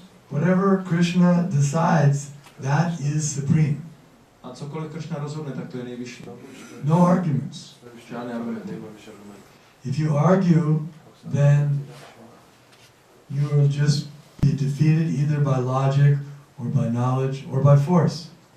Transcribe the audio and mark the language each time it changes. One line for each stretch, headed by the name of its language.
English: Whatever Krishna decides, that is supreme.
Czech: A cokoliv Krishna rozhodne, tak to je nejvyšší.
English: No arguments.
Czech: Žádné argumenty.
English: If you argue, then you will just be defeated either by logic or by knowledge or by force.